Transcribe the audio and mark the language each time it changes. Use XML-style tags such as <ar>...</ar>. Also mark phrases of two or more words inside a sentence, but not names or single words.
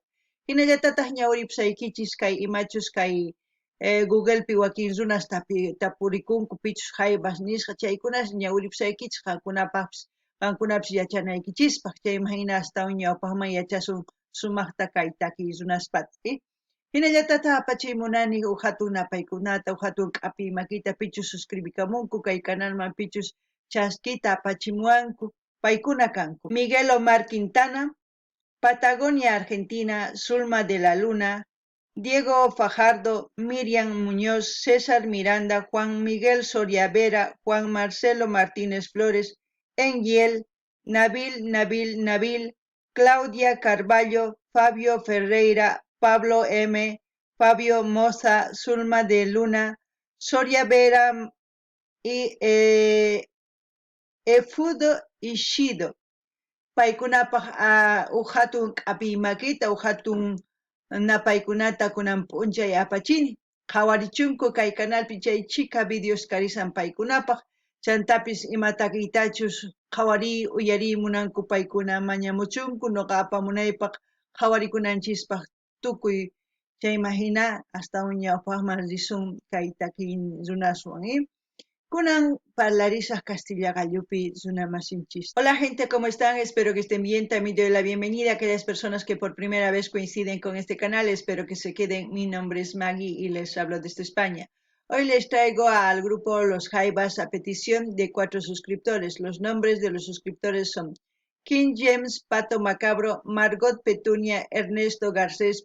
<qu>Hinallatataq ñawripusaykichis kay imachus kay Googlepi wakin runas tapurikunku pichus jaibas nisqa chaykunas ñawripusaykichis qankunapis yachanaykichispaq chayman hina astawan ñawpaqman yachasun sumaqta kay takiy runaspata. Hinallatataq apachiymunani hatun napaykunata hatun q'api makita pichus suscribikamunku kay canalman pichus chaskita apachimuwanku paykuna kanku Miguel Omar Quintana, Patagonia Argentina, Zulma de la Luna, Diego Fajardo, Miriam Muñoz, César Miranda, Juan Miguel Soria Vera, Juan Marcelo Martínez Flores, Engiel, Nabil, Claudia Carballo, Fabio Ferreira, Pablo M, Fabio Moza, Zulma de Luna, Soria Vera y Efudo Ishido. Paykunapaq hatun q'api makita hatun napaykunata kunan p'unchay apachini qhawarichunku kay canalpi chay chika videos karisan paykunapaq chantapis ima takiytachus qhawari uyari munanku paykuna mañamuchunku noqa apamunaypaq qhawarikunanchispak tukuy chayman hina astawan ñawpaqman risun kay takiy runaswan kunan parlarisaq Castilla gallupi runamasinchis.</qu> <es>Hola gente, ¿cómo están? Espero que estén bien. También doy la bienvenida a aquellas personas que por primera vez coinciden con este canal. Espero que se queden. Mi nombre es Maggie y les hablo desde España. Hoy les traigo al grupo Los Jaivas a petición de 4 suscriptores. Los nombres de los suscriptores son King James, Pato Macabro, Margot Petunia, Ernesto Garcés.</es>